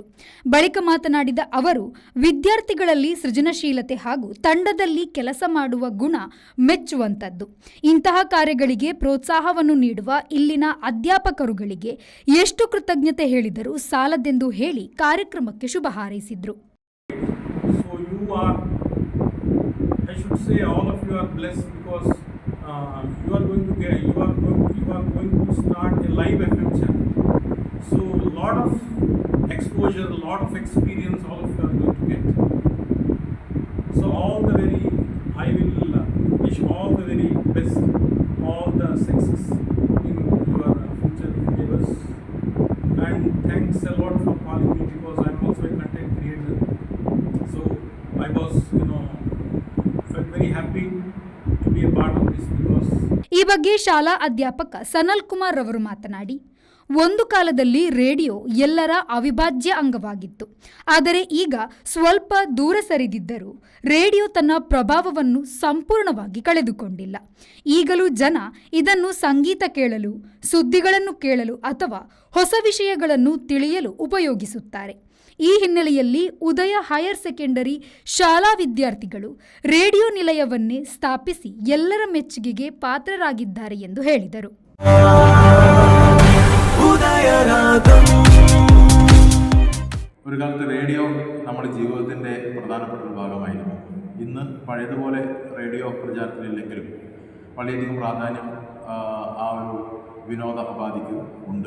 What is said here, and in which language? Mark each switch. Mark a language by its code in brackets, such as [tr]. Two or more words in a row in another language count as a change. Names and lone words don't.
[kn] ಬಳಿಕ ಮಾತನಾಡಿದ ಅವರು, ವಿದ್ಯಾರ್ಥಿಗಳಲ್ಲಿ ಸೃಜನಶೀಲತೆ ಹಾಗೂ ತಂಡದಲ್ಲಿ ಕೆಲಸ ಮಾಡುವ ಗುಣ ಮೆಚ್ಚುವಂಥದ್ದು. ಇಂತಹ ಕಾರ್ಯಗಳಿಗೆ ಪ್ರೋತ್ಸಾಹವನ್ನು ನೀಡುವ ಇಲ್ಲಿನ ಅಧ್ಯಾಪಕರುಗಳಿಗೆ ಎಷ್ಟು ಕೃತಜ್ಞತೆ ಹೇಳಿದರೂ ಸಾಲದೆಂದು ಹೇಳಿ ಕಾರ್ಯಕ್ರಮಕ್ಕೆ ಶುಭ ಹಾರೈಸಿದರು. [en] I should say all of you are blessed because you are going to start a live FM channel. So a lot of exposure, a lot of experience, all of you are going to get. So I will wish all the very best, all the success in your future endeavors. And thanks a lot for calling me because I am also a content creator. So I was, felt very happy to be a part of this because. [kn] ಈ ಬಗ್ಗೆ ಶಾಲಾ ಅಧ್ಯಾಪಕ ಸನಲ್ ಕುಮಾರ್ ಅವರು ಮಾತನಾಡಿ, ಒಂದು ಕಾಲದಲ್ಲಿ ರೇಡಿಯೋ ಎಲ್ಲರ ಅವಿಭಾಜ್ಯ ಅಂಗವಾಗಿತ್ತು. ಆದರೆ ಈಗ ಸ್ವಲ್ಪ ದೂರ ಸರಿದಿದ್ದರೂ ರೇಡಿಯೋ ತನ್ನ ಪ್ರಭಾವವನ್ನು ಸಂಪೂರ್ಣವಾಗಿ ಕಳೆದುಕೊಂಡಿಲ್ಲ. ಈಗಲೂ ಜನ ಇದನ್ನು ಸಂಗೀತ ಕೇಳಲು, ಸುದ್ದಿಗಳನ್ನು ಕೇಳಲು ಅಥವಾ ಹೊಸ ವಿಷಯಗಳನ್ನು ತಿಳಿಯಲು ಉಪಯೋಗಿಸುತ್ತಾರೆ. ಈ ಹಿನ್ನೆಲೆಯಲ್ಲಿ ಉದಯ ಹೈಯರ್ ಸೆಕೆಂಡರಿ ಶಾಲಾ ವಿದ್ಯಾರ್ಥಿಗಳು ರೇಡಿಯೋ ನಿಲಯವನ್ನೇ ಸ್ಥಾಪಿಸಿ ಎಲ್ಲರ ಮೆಚ್ಚುಗೆಗೆ പാത്രരാಗಿದ್ದಾರೆ ಎಂದು ಹೇಳಿದರು. [ml] ഒരു കാലത്ത് റേഡിയോ നമ്മുടെ ജീവിതത്തിൻ്റെ പ്രധാനപ്പെട്ട ഒരു ഭാഗമായിരുന്നു. ഇന്ന് പഴയതുപോലെ റേഡിയോ പ്രചാരത്തിലില്ലെങ്കിലും വളരെയധികം പ്രാധാന്യം ആ ഒരു വിനോദ ഉപാധിക്ക് ഉണ്ട്.